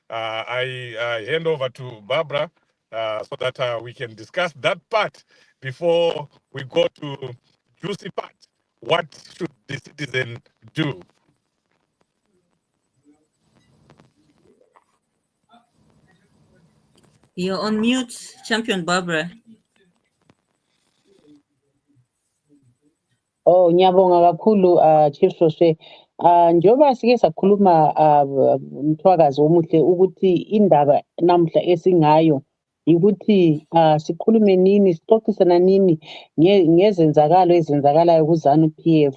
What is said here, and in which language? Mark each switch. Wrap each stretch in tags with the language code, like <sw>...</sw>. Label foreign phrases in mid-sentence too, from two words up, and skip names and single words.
<en>I hand over to Barbara so that we can discuss that part before we go to juicy part. What should the citizen do? You're on mute, Champion Barbara.</en> <nd>Oh, ngiyabonga kakhulu Chief Soswe. Njengoba sike sakhuluma mthwakazi omuhle ukuthi indaba namhla esingayo ukuthi sikhulume nini, sixoxisana nini ngezenzakalo ezenzakalayo kuZANU PF.</nd>